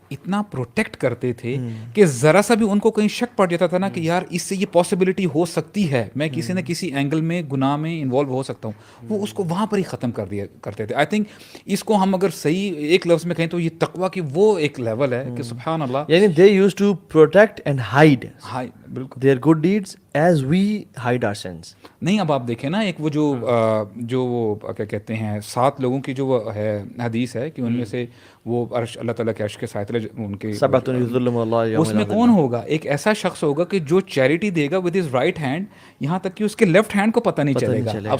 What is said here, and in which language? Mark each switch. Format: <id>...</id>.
<ur>اتنا پروٹیکٹ کرتے تھے کہ ذرا سا بھی ان کو کہیں شک پڑ جاتا تھا نا کہ یار اس سے یہ پاسبلٹی ہو سکتی ہے، میں کسی نہ کسی اینگل میں گناہ میں انوالو ہو سکتا ہوں، وہ اس کو وہاں پر ہی ختم کر دیا کرتے تھے.</ur> <en>I think</en> <ur>اس کو ہم اگر صحیح ایک لفظ میں کہیں تو یہ تقویٰ کی وہ ایک لیول ہے کہ سبحان اللہ.</ur> <en>یعنی they used to protect and hide</en> <ur>ہاں بالکل</ur> <en>their good deeds as we hide our sins.</en> <ur>نہیں. اب آپ دیکھیں نا ایک وہ جو وہ کیا کہتے ہیں 7 لوگوں کی جو وہ ہے حدیث ہے کہ ان میں سے وہ عرش اللہ تعالیٰ کے عرش کے سائے تلے ان کے</ur> <ar>سبعۃ یظلهم اللہ یوم</ar> <ur>اس میں کون ہوگا؟ ایک ایسا شخص ہوگا کہ جو charity they God</ur> <en>with his right hand,</en> <ur>یہاں تک کہ اس کے لیفٹ ہینڈ کو پتہ نہیں چلے گا.</ur>